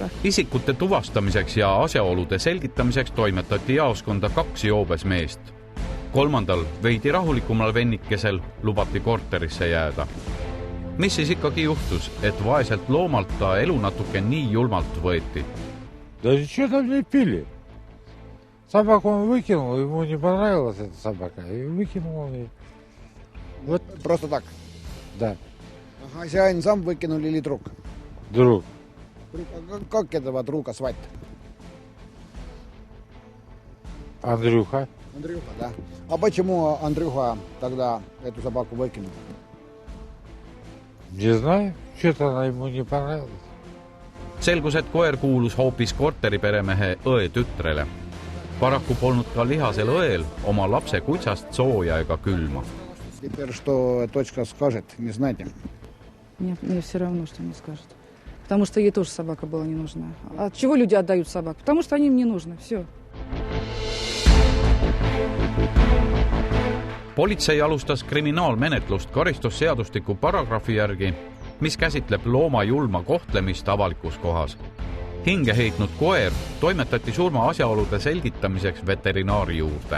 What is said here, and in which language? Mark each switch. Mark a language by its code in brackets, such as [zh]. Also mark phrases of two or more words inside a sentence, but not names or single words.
[et] Isikute tuvastamiseks ja asjaolude selgitamiseks toimetati jaoskonda 2 joobes meest. 3. veidi rahulikumal vennikesel lubati korterisse jääda. Mis siis ikkagi juhtus, et vaeselt loomalt ta elu natuke nii julmalt võeti? [ru] Да что там не пили? Собаку он выкинул, ему не понравилась эта собака, и выкинул ее. Вот. Просто так? Да. Ага, [et] see ainult [ru] сам выкинул или друг? Друг. Как этого друга звать? Андрюха. Андрюха, да. А почему Андрюха тогда эту собаку выкинул? Не знаю, что-то она ему не понравилась. [et] Selgus, et koer kuulus hoopis korteriperemehe õe tütrele. Paraku polnud ka lihasel õel oma lapse kutsast sooja ega külma. [ru] Теперь что дочка скажет, не знаете? Мне все равно, что не скажет. Потому что ей тоже собака была не нужна. От чего люди отдают собак? Потому что они им не нужны. Все. [et] Politsei alustas kriminaalmenetlust karistusseadustiku paragrahvi järgi, mis käsitleb looma julma kohtlemist avalikus kohas. Hinge heitnud koer toimetati surma asjaolude selgitamiseks veterinaari juurde.